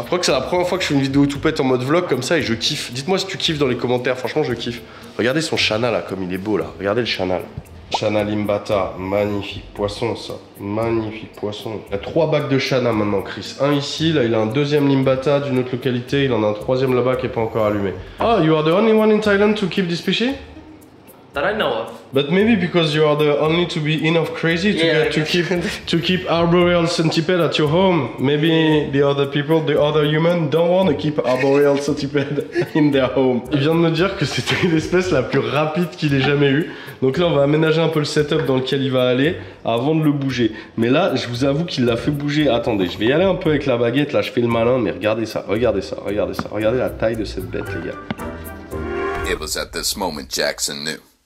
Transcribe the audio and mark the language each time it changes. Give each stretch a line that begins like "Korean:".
French: Je crois que c'est la première fois que je fais une vidéo tout pète en mode vlog comme ça et je kiffe. Dites-moi si tu kiffes dans les commentaires, franchement je kiffe. Regardez son chana là, comme il est beau là. Regardez le chana là. Chana limbata, magnifique poisson ça. Magnifique poisson. Il y a 3 bacs de chana maintenant Chris. Un ici, là il a un deuxième limbata d'une autre localité, il en a un troisième là-bas qui est pas encore allumé.
English: Ah, you are the only one in Thailand to keep this species? That I know of. But maybe because you are the only to be enough crazy to Yeah, get to I keep arboreal centipede at your home. Maybe the other people, the other human don't want to keep arboreal centipede in their home.
French: Il vient de me dire que c'était l'espèce la plus rapide qu'il ait jamais eue. Donc là, on va aménager un peu le setup dans lequel il va aller avant de le bouger. Mais là, je vous avoue qu'il l'a fait bouger. Attendez, je vais y aller un peu avec la baguette. Là, je fais le malin, mais regardez ça, regardez ça, regardez ça. Regardez la taille de cette bête, les gars.
English: It was at this moment Jackson knew.